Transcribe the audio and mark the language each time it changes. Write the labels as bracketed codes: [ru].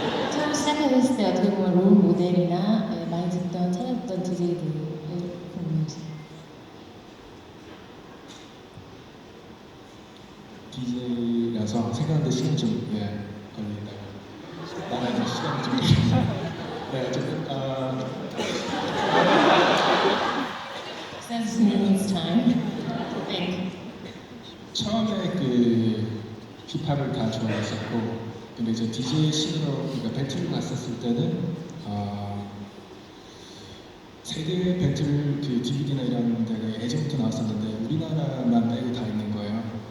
[ko] 처음 시작했을 때 어떻게 보면 롤 모델이나 많이 듣던 찾았던 DJ들을 궁금해요. DJ라서 생각하는데 시간이 좀 걸리니까요. 나는 시간이 좀 네, 어쨌든 [en] Since he needs time to think. [ko] 처음에 그 힙합을 다 좋아했었고, 근데 이제 DJ 씬으로 그러니까 배틀을 갔었을 때는 세계 배틀 그 DVD나 이런 데가 예전부터 나왔었는데 우리나라만 빼고 다 있는 거예요.